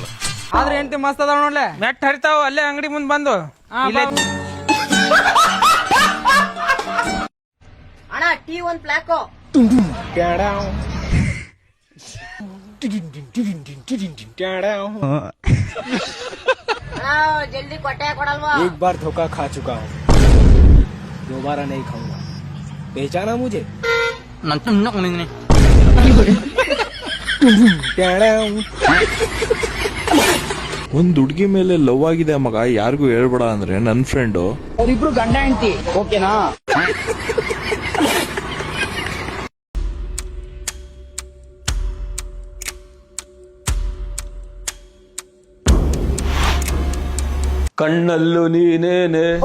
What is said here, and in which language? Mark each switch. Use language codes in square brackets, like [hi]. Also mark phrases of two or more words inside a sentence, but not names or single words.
[kn] ಆದ್ರೆ ಹೆಂಡತಿ ಮಸ್ತ್ ಅದಾವ ನೋಡ್ಲೆ, ಮೆಟ್ ಹರಿತಾವ ಅಲ್ಲೇ ಅಂಗಡಿ ಮುಂದ್ ಬಂದು. ಅಣ್ಣ ಟೀ ಒಂದ್ ಪ್ಲಾಕೋ. ಜಲ್ದಿ ಕೊಟ್ಟೆ ಕೊಡಲ್ವಾ? [hi] एक बार धोखा खा चुका हूँ, दोबारा नहीं खाऊंगा. पहचाना मुझे? [kn] ಒಂದ್ ಹುಡ್ಗಿ ಮೇಲೆ ಲವ್ ಆಗಿದೆ ಮಗ, ಯಾರಿಗೂ ಹೇಳ್ಬೇಡ ಅಂದ್ರೆ ನನ್ ಫ್ರೆಂಡು. ಅವರಿಬ್ರು ಗಂಡ ಹೆಂಡತಿ, ಓಕೆನಾ? ಕಣ್ಣಲ್ಲೂ ನೀನೇನೆ.